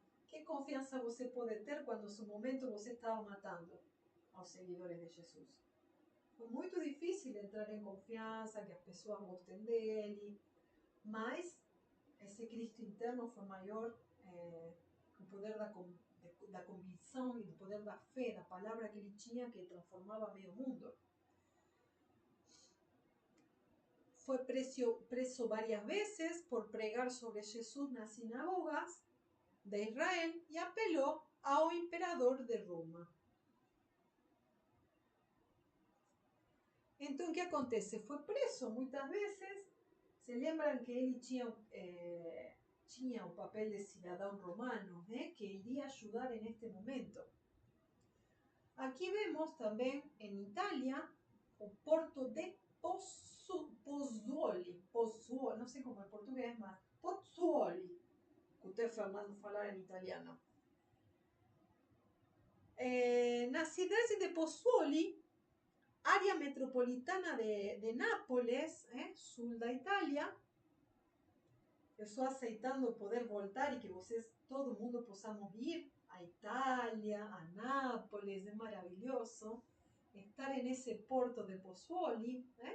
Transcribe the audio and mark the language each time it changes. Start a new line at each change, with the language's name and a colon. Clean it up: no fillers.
Spanish: ¿Qué confianza
Portuguese: você
Spanish: puede tener cuando en su momento você estaba matando a los seguidores de Jesús? Fue muy difícil entrar en confianza, que las personas gusten de él, mas ese Cristo interno fue mayor
Portuguese: o poder da convicção e do poder da fé, da palavra que ele tinha que transformava meio mundo.
Spanish: Fue preso varias veces por pregar sobre Jesús
Portuguese: nas sinagogas
Spanish: de Israel y apeló
Portuguese: ao imperador
Spanish: de Roma.
Portuguese: Então, o que acontece? Foi preso muitas vezes. Se lembram que ele tinha o papel de cidadão romano, que iria ajudar
Spanish: en este momento. Aquí vemos también en Italia
Portuguese: o porto de
Spanish: Pozzuoli, no sé cómo en portugués más, Pozzuoli, que usted Fernando falar en italiano.
Portuguese: Na cidade de Pozzuoli, área metropolitana de Nápoles, sul da Itália, eu estou aceitando poder voltar e que vocês, todo mundo, possamos ir a Itália, a Nápoles, é maravilhoso estar
Spanish: en ese
Portuguese: porto de Pozzuoli.